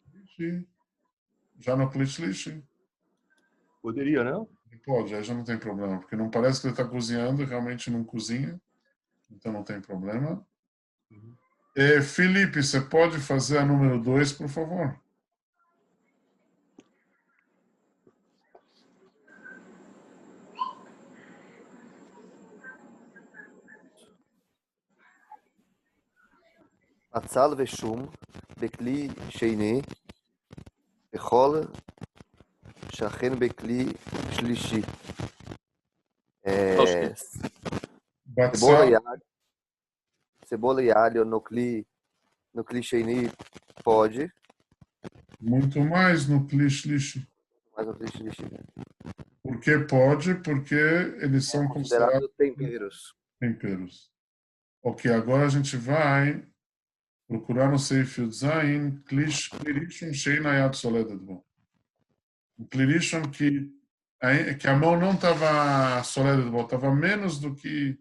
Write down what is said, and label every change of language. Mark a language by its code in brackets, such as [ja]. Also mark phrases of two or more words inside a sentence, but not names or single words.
[pt] já no Klishlishi, Poderia, né? pode, aí já não tem problema, porque não parece que ele está cozinhando, realmente não cozinha, então não tem problema. Felipe, você pode fazer a número 2, por favor? [he] בצל ושום בכלי שני, ככל שאכן בכלי שלישי. [pt] Batzal, cebola e alho no [he] כלי שני [pt] pode, muito mais no Klishlishi. mas no [he] כלי שלישי [pt] Por que pode? Porque eles são considerados considerado temperos. temperos. Ok, agora a gente vai procurar no Seif Zain, [he] כלי ראשון שאין היד סולדת בו. [pt] Um Klirishon que a mão não estava [he] סולדת בו, [pt] estava menos do que.